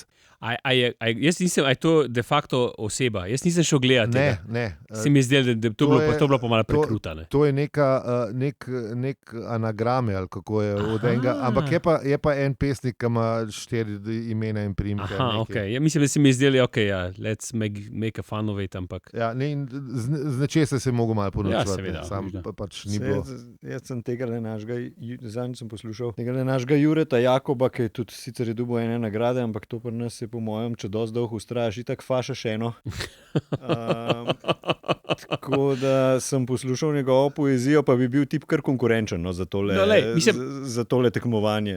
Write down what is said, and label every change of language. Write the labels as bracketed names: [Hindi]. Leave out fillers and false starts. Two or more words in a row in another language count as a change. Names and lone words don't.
[Slovenian] Jaz nisem, je to [Latin] de facto [Slovenian] oseba? Jaz nisem šel gledati. Ne. Se mi zdi, da to bilo pa malo prekruta. To je nek anagrame, ali kako je od enega, ampak je pa en pesnik, ki ima 4 imena in priimke. Aha, ok. Ja, mislim, da se mi zdeli, [English] ok, let's make a fun of it, [Slovenian] ampak... Ja, z nečesa se je mogel malo ponovčevati. Ja, seveda. Pač ni bilo. Jaz sem tega našega, zadnjič sem poslušal, tega našega Jureta Jakoba, ki je tudi sicer dobil ene nagrade, ampak to pri nas je po mojem, če dosti dolgo ustrajaš, itak fašaš eno. Tako da sem poslušal njegovo poezijo, pa bi bil tip kar konkurenčen za tole tekmovanje.